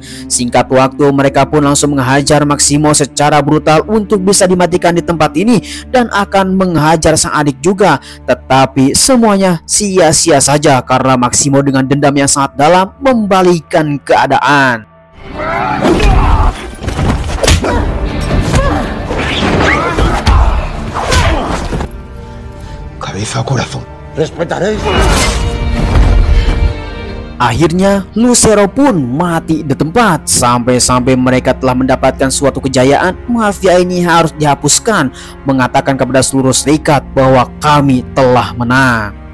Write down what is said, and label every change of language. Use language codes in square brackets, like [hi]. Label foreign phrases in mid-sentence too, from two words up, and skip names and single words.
[id] Singkat waktu mereka pun langsung menghajar Maximo secara brutal untuk bisa dimatikan di tempat ini dan akan menghajar sang adik juga. Tetapi semuanya sia-sia saja karena Maximo dengan dendam yang sangat dalam membalikan keadaan. [es] Cabeza o corazón. Respetaréis. [id] Akhirnya Lucero pun mati di tempat. Sampai-sampai mereka telah mendapatkan suatu kejayaan, mafia ini harus dihapuskan, mengatakan kepada seluruh serikat bahwa kami telah menang.